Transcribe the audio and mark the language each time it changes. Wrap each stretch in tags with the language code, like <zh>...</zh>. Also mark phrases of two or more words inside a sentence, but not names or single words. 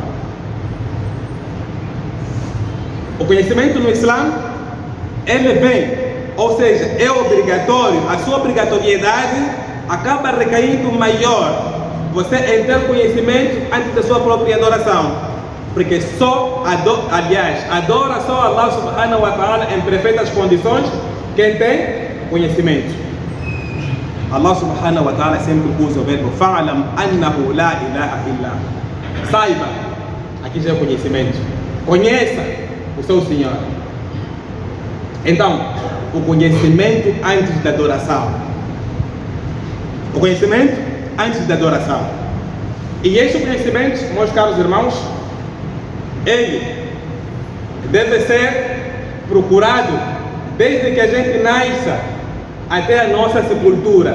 <pt>O conhecimento no Islã, ele vem, ou seja, é obrigatório, a sua obrigatoriedade acaba recaindo maior você em ter conhecimento antes da sua própria adoração, porque adora só</pt> <ar>الله سبحانه وتعالى</ar> <pt>em perfeitas condições quem tem conhecimento.</pt> <ar>الله سبحانه وتعالى</ar> <pt>sempre usa o verbo</pt> <ar>فاعلم أنه لا إله إلا.</ar> <pt>Saiba, aqui já é o conhecimento, conheça o seu Senhor. Então, o conhecimento antes da adoração. O conhecimento antes da adoração. E este conhecimento, meus caros irmãos, ele deve ser procurado desde que a gente nasça até a nossa sepultura.</pt>